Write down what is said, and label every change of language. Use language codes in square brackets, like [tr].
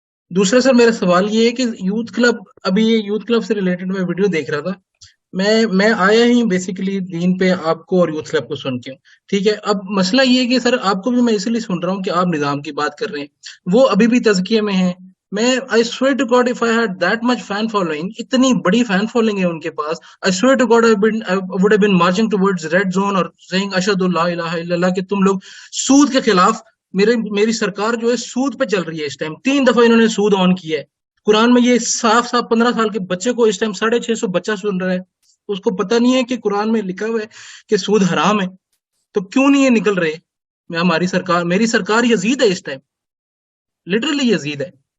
[ur] دوسرا سر میرا سوال یہ ہے کہ یوتھ کلب، ابھی یہ یوتھ کلب سے ریلیٹڈ میں ویڈیو دیکھ رہا تھا. میں آیا ہی بیسیکلی دین پہ آپ کو اور یوتھ کلب کو سن کے ہوں. ٹھیک ہے، اب مسئلہ یہ ہے کہ سر آپ کو بھی میں اس لیے سن رہا ہوں کہ آپ نظام کی بات کر رہے ہیں، وہ ابھی بھی تزکیے میں ہیں. [en] میں I swear to God if I had that much fan following، [ur] اتنی بڑی فین فالوئنگ ہے ان کے پاس، [en] I swear to God I would have been marching towards red zone اور saying [ar] اشہد لا الہ الا اللہ، [ur] کہ تم لوگ سود کے خلاف. میری سرکار جو ہے سود پہ چل رہی ہے اس ٹائم، 3 دفعہ انہوں نے سود آن کیا ہے. قرآن میں یہ صاف صاف 15 سال کے بچے کو اس ٹائم 650 بچہ سن رہا ہے، اس کو پتہ نہیں ہے کہ قرآن میں لکھا ہوا ہے کہ سود حرام ہے. تو کیوں نہیں یہ نکل رہے؟ میری سرکار یزید ہے اس ٹائم، لٹرلی یزید ہے.